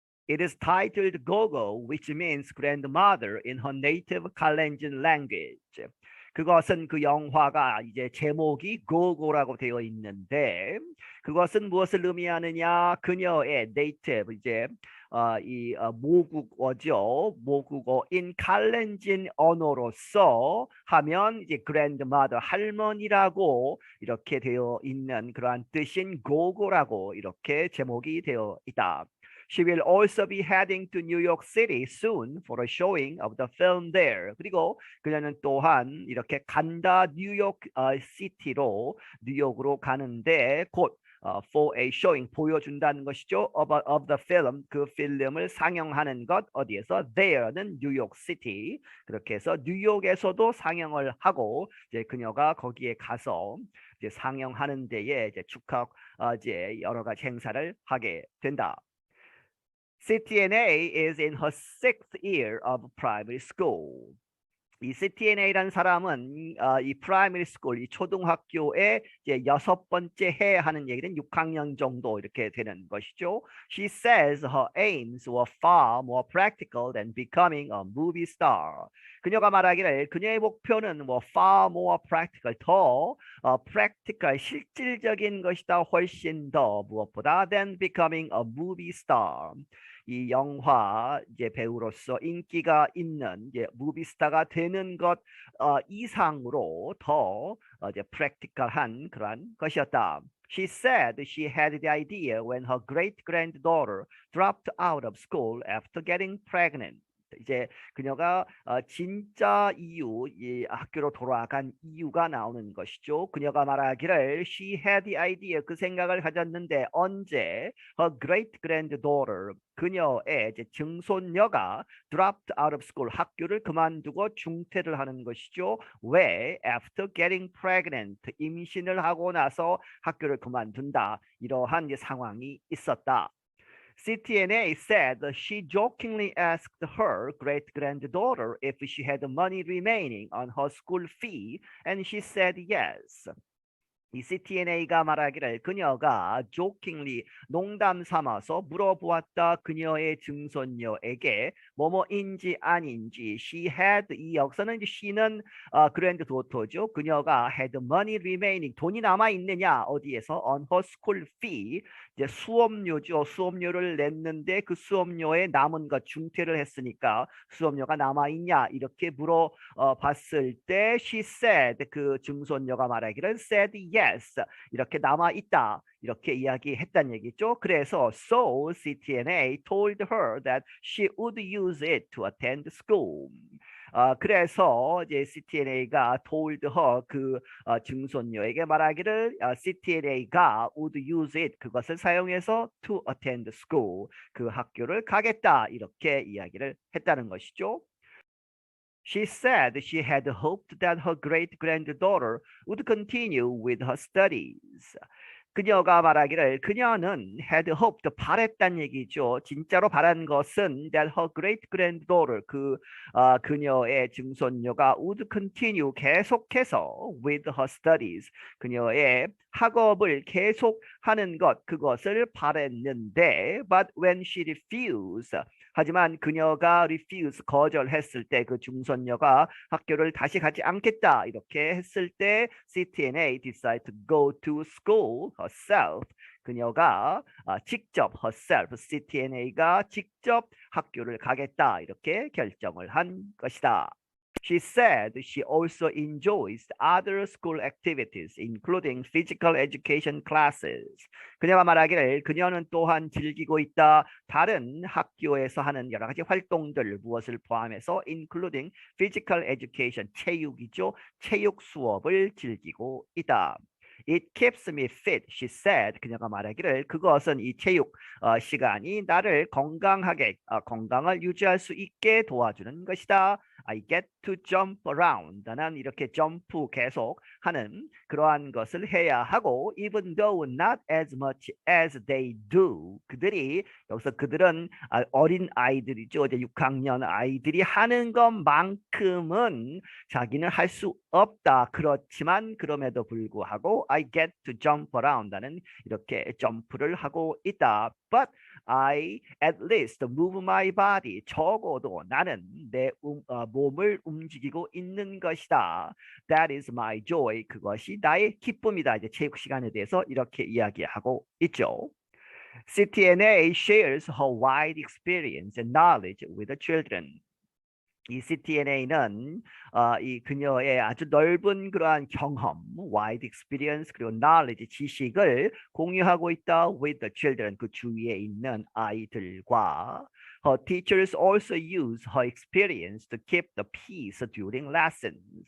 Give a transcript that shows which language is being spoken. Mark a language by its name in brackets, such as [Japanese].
[English] It is titled Gogo, which means grandmother in her native Kalenjin language. [Korean] 그것은 그 영화가 이제 제목이 고고라고 되어 있는데 그것은 무엇을 의미하느냐? 그녀의 네이티브 이제 모국어죠. 모국어인 칼렌진 언어로서 하면 이제 grandmother 할머니라고 이렇게 되어 있는 그러한 뜻인 고고라고 이렇게 제목이 되어 있다. [English] She will also be heading to New York City soon for a showing of the film there. [Korean] 그리고 그녀는 또한 이렇게 간다 뉴욕 시티로 뉴욕으로 가는데 곧 [English] for a showing [Korean] 보여준다는 것이죠. [English] of the film [Korean] 그 필름을 상영하는 것 어디에서 there는 뉴욕 시티 그렇게 해서 뉴욕에서도 상영을 하고 이제 그녀가 거기에 가서 이제 상영하는 데에 이제 축하 이제 여러 가지 행사를 하게 된다. [English] CTNA is in her 6th year of primary school. [Korean] 이 CTNA라는 사람은 이 프라이머리 스쿨, 이 초등학교에 이제 6번째 해 하는 얘기는 6학년 정도 이렇게 되는 것이죠. [English] She says her aims were far more practical than becoming a movie star. [Korean] 그녀가 말하기를 그녀의 목표는 뭐 [English] far more practical, [Korean] 더 practical, 실질적인 것이다. 훨씬 더 무엇보다 [English] than becoming a movie star. [Korean] 이 영화 이제 배우로서 인기가 있는 이제 무비스타가 되는 것 이상으로 더 이제 프랙티컬한 그러한 것이었다. [English] She said she had the idea when her great granddaughter dropped out of school after getting pregnant. [Korean] 이제 그녀가 진짜 이유, 이 학교로 돌아간 이유가 나오는 것이죠. 그녀가 말하기를 [English] she had the idea [Korean] 그 생각을 가졌는데 언제 [English] her great granddaughter [Korean] 그녀의 이제 증손녀가 [English] dropped out of school [Korean] 학교를 그만두고 중퇴를 하는 것이죠. 왜? [English] After getting pregnant [Korean] 임신을 하고 나서 학교를 그만둔다. 이러한 이제 상황이 있었다. [English] CTNA said she jokingly asked her great-granddaughter if she had money remaining on her school fee, and she said yes. [Korean] 이 CTNA가 말하기를 그녀가 jokingly 농담 삼아서 물어보았다. 그녀의 증손녀에게 뭐뭐인지 아닌지 [English] she had [Korean] 이 역사는 이제 she는 그랜드 도터죠. 그녀가 [English] had money remaining [Korean] 돈이 남아 있느냐 어디에서 [English] on her school fee [Korean] 이제 수업료죠. 수업료를 냈는데 그 수업료에 남은 것 중퇴를 했으니까 수업료가 남아 있냐 이렇게 물어봤을 때 [English] she said [Korean] 그 증손녀가 말하기를 [English] said yes [Korean] 이렇게 남아 있다 이렇게 이야기했단 얘기죠. [English] 그래서 so CTNA told her that she would use it to attend school. [Korean] 그래서 이제 CTNA가 [English] told her [Korean] 그 증손녀에게 말하기를 CTNA가 [English] would use it [Korean] 그것을 사용해서 [English] to attend school [Korean] 그 학교를 가겠다 이렇게 이야기를 했다는 것이죠. She said she had hoped that her great-granddaughter would continue with her studies. 그녀가 말하기를 그녀는 [English] had hoped [Korean] 바랬단 얘기죠. 진짜로 바란 것은 [English] that her great granddaughter [Korean] 그녀의 증손녀가 [English] would continue [Korean] 계속해서 [English] with her studies [Korean] 그녀의 학업을 계속하는 그것을 바랬는데 [English] but when she refused [Korean] 하지만 그녀가 refuse 거절했을 때 그 중손녀가 학교를 다시 가지 않겠다 이렇게 했을 때 [English] CTNA decide to go to school herself. [Korean] 그녀가 직접 herself, CTNA가 직접 학교를 가겠다 이렇게 결정을 한 것이다. She said she also enjoys other school activities, including physical education classes. 그녀가 말하기를 그녀는 또한 즐기고 있다. 다른 학교에서 하는 여러 가지 활동들 무엇을 포함해서 [English] including physical education, [Korean] 체육이죠. 체육 수업을 즐기고 있다. [English] It keeps me fit, she said. [Korean] 그녀가 말하기를 그것은 이 체육 시간이 나를 건강을 유지할 수 있게 도와주는 것이다. [English] I get to jump around. [Korean] 나는 이렇게 점프 계속 하는 그러한 것을 해야 하고 [English] even though not as much as they do. [Korean] 여기서 그들은 어린 아이들이죠. 이제 6학년 아이들이 하는 것만큼은 자기는 할 수 없다. 그렇지만 그럼에도 불구하고 [English] I get to jump around. [Korean] 나는 이렇게 점프를 하고 있다. [English] But I at least move my body. [Korean] 적어도 나는 내 몸을 움직이고 있는 것이다. [English] That is my joy. [Korean] 그것이 나의 기쁨이다. 이제 체육 시간에 대해서 이렇게 이야기하고 있죠. [English] CTNA shares her wide experience and knowledge with the children. [Korean] 이 CTNA는 이 그녀의 아주 넓은 그러한 경험, [English] wide experience 그리고 knowledge, [Korean] 지식을 공유하고 있다 [English] with the children, [Korean] 그 주위에 있는 아이들과 [English] Her teachers also use her experience to keep the peace during lessons.